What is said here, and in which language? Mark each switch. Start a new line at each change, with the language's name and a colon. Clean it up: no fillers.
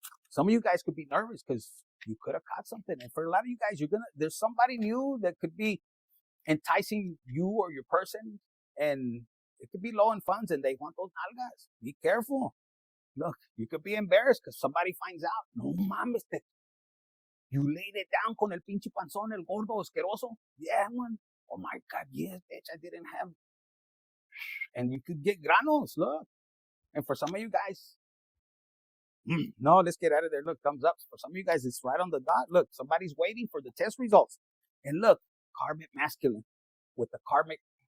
English: Some of you guys could be nervous because you could have caught something. And for a lot of you guys, there's somebody new that could be enticing you or your person. And it could be low in funds and they want those nalgas. Be careful. Look, you could be embarrassed because somebody finds out.
Spanish: No mames,
English: you laid it down
Spanish: con el pinche panzón, el gordo asqueroso.
English: Yeah, man. Oh my God, yes, bitch, I didn't have. And you could get granos, look. And for some of you guys, no, let's get out of there. Look, thumbs up. For some of you guys, it's right on the dot. Look, somebody's waiting for the test results. And look, karmic masculine with the karmic.